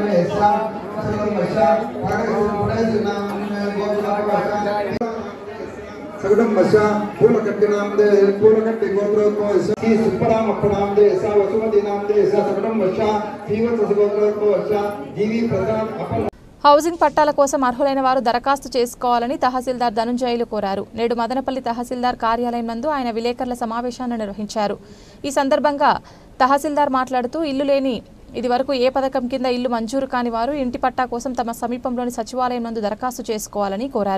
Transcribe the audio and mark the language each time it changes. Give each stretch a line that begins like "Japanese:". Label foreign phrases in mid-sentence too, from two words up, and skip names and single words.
Sanskrit: सगुडम्बश्च पूर्णकट्टिनामदे पूर्णकट्टि गोत्रोद्भवश्च श्री सुब्बरामप्पनामदे सा वसुमतीनामदे सा सगुडम्बश्च श्रीवत्स गोत्रोद्भवश्च जीवी प्रसाद अपर
Telugu: హౌసింగ్ పట్టాల కోసం అర్హులైన వారు దరఖాస్తు చేసుకోవాలని తహసీల్దార్ ధనుంజయులు కోరారు. నేడు మదనపల్లి తహసీల్దార్ కార్యాలయం నందు ఆయన విలేకరుల సమావేశాన్ని నిర్వహించారు. ఈ సందర్భంగా తహసీల్దార్ మాట్లాడుతూ ఇల్లు లేని ఇదివరకు ఏ పథకం కింద ఇల్లు మంజూరు కాని వారు ఇంటి పట్టా కోసం తమ సమీపంలోని సచివాలయం నందు దరఖాస్తు చేసుకోవాలని కోరారు.